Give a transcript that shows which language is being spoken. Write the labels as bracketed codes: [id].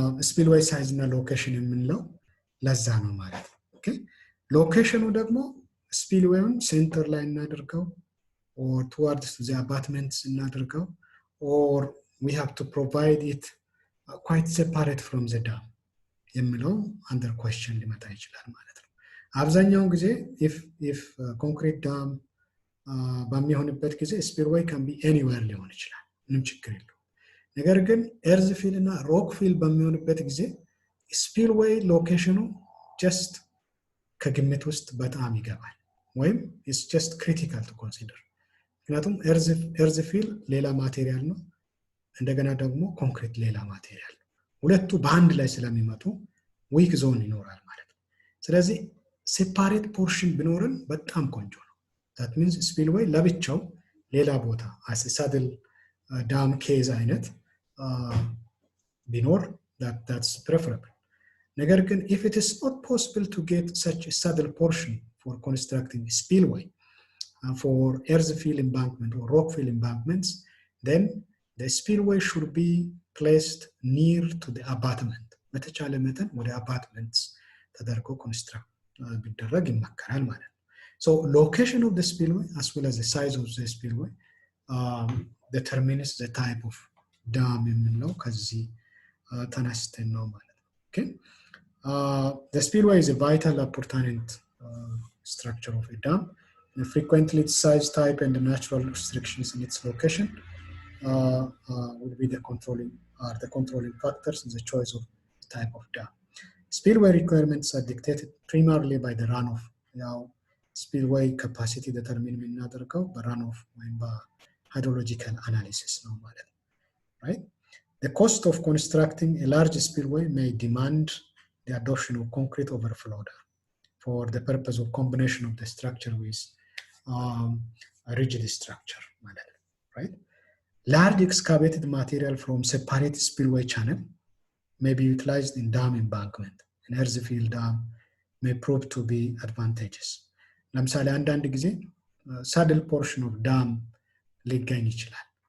[am] spillway size እና location የምንለው ለዛ ነው ማለት ነው. [en] okay, location ደግሞ spillwayን center ላይ እናደርገው or towards the abutments እናደርገው, or we have to provide it quite separate from the dam የሚለው under question [am] ሊመጣ ይችላል ማለት ነው. አብዛኛውን ጊዜ if concrete dam በሚሆንበት ጊዜ [en] spillway can be anywhere [am] ሊሆን ይችላል, ምንም ችግር የለውም. [en] ነገር ግን earth fill እና rock fill በሚሆንበት ጊዜ spillway location just [am] ከግምት ውስጥ በጣም ይገባል, [en] ወይም it's just critical to consider. [am] ምክንያቱም earth fill ሌላ ማቴሪያል ነው, እንደገና ደግሞ ኮንክሪት ሌላ ማቴሪያል ነው. ሁለቱ በአንድ ላይ ስለሚመጡ ዊክ ዞን ይኖራል ማለት ነው. ስለዚህ ሴፓሬት ፖርሽን ቢኖርን በጣም ቆንጆ ነው. [en] that means spillway [am] ለብቻው ሌላ ቦታ [en] as a saddle dam case አይነት ቢኖር that's preferable. ነገር ግን if it is not possible to get such a saddle portion for constructing a spillway for earth fill embankment or rock fill embankments, then the spillway should be placed near to the abutment. [am] በተቻለ መጠን ወደ abutments ተደርጎ construct ቢደረግ ይመከራል ማለት ነው. [en] So location of the spillway as well as the size of the spillway determines the type of dam [am] የምንለው ከዚህ ተነስተን ነው ማለት ነው. [en] okay, the spillway is a vital appurtenant structure of a dam. Frequently its size, type, and the natural restrictions in its location will be the controlling factors in the choice of the type of dam. Spillway requirements are dictated primarily by the runoff. Now, spillway capacity determined የምናደርገው በrunoff ወይም በhydrological analysis [am] ነው ማለት ነው, [en] right? The cost of constructing a large spillway may demand the adoption of concrete overflow dam for the purpose of combination of the structure with a rigid structure, right? Large excavated material from separate spillway channel may be utilized in dam embankment. An earth fill dam may prove to be advantageous. [am] ለምሳሌ አንዳንድ ጊዜ [en] saddle portion of dam [am] ሊገኝ ይችላል.